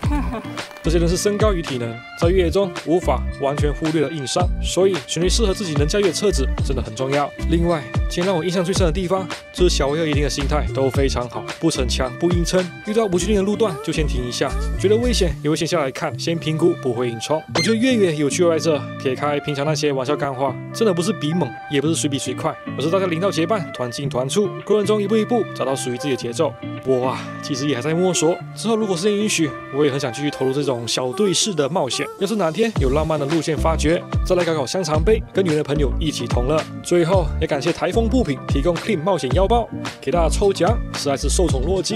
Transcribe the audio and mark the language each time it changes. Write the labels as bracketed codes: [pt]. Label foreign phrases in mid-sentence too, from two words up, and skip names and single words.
[zh] 這些人是身高與體能，在越野中無法完全忽略的硬傷，所以選對適合自己能駕馭的車子真的很重要。另外，今天讓我印象最深的地方，就是小威和一定的心態都非常好，不逞強不硬撐，遇到不確定的路段就先停一下，覺得危險也會先下來看，先評估，不會硬衝。我覺得越野有趣在這，撇開平常那些玩笑幹話，真的不是比猛，也不是誰比誰快，而是大家領導結伴，團進團出，過程中一步一步找到屬於自己的節奏。我其實也還在摸索，之後如果時間允許，我也很想繼續投入這種小隊式的冒險。要是哪天有浪漫的路線發掘，再來搞搞香腸杯，跟女人的朋友一起同樂。最後也感謝台風布品提供 Clean 冒險腰包，給大家抽獎，實在是受寵若驚。